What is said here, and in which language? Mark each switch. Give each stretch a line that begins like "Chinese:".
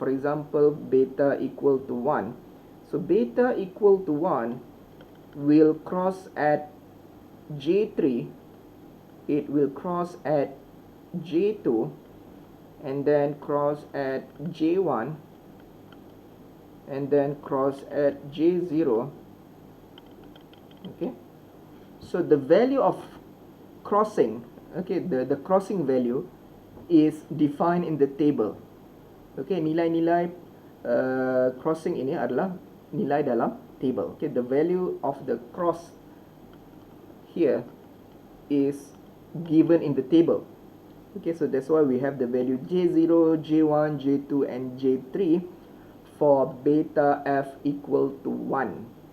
English: For example, beta equal to 1. So beta equal to 1 will cross at J3, it will cross at J2, and then cross at J1, and then cross at J0. Okay, so the value of crossing, okay, the crossing value is defined in the table.
Malay: Okay, nilai-nilai crossing ini adalah nilai dalam table.
English: Okay, the value of the cross here is given in the table. Okay, so that's why we have the value J0, J1, J2 and J3 for beta f equal to 1.